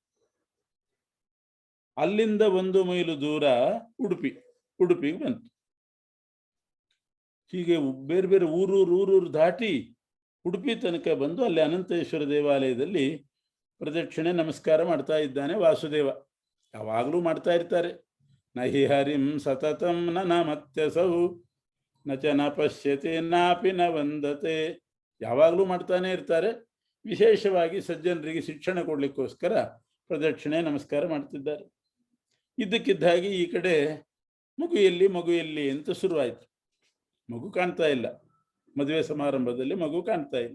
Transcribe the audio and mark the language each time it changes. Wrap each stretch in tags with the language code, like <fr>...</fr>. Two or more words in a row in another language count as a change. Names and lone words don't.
<kn>ಅಲ್ಲಿಂದ 1 ಮೈಲು ದೂರ ಉಡುಪಿಗೆ ಬಂತು. ಹೀಗೆ ಬೇರೆ ಬೇರೆ ಊರೂರು ದಾಟಿ ಉಡುಪಿ ತನಕ ಬಂದು ಅಲ್ಲಿ ಅನಂತೇಶ್ವರ ದೇವಾಲಯದಲ್ಲಿ ಪ್ರದಕ್ಷಿಣೆ ನಮಸ್ಕಾರ ಮಾಡ್ತಾ ಇದ್ದಾನೆ ವಾಸುದೇವ. ಯಾವಾಗಲೂ ಮಾಡ್ತಾ ಇರ್ತಾರೆ.</kn> <sa>ನಹಿ ಹರಿಂ ಸತತಂ ನ ಮತ್ಯಸೌ ನಚ ನ ಪಶ್ಯತೆ ನಾಪಿ ನ ವಂದತೆ.</sa> <kn>ಯಾವಾಗಲೂ ಮಾಡ್ತಾನೆ ಇರ್ತಾರೆ. ವಿಶೇಷವಾಗಿ ಸಜ್ಜನರಿಗೆ ಶಿಕ್ಷಣ ಕೊಡ್ಲಿಕ್ಕೋಸ್ಕರ ಪ್ರದಕ್ಷಿಣೆ ನಮಸ್ಕಾರ ಮಾಡ್ತಿದ್ದಾರೆ. ಇದ್ದಕ್ಕಿದ್ದ ಹಾಗೆ ಈ ಕಡೆ ಮಗು ಎಲ್ಲಿ ಅಂತ ಶುರುವಾಯಿತು. ಮಗು ಕಾಣ್ತಾ ಇಲ್ಲ, ಮದುವೆ ಸಮಾರಂಭದಲ್ಲಿ ಮಗು ಕಾಣ್ತಾ ಇಲ್ಲ.</kn>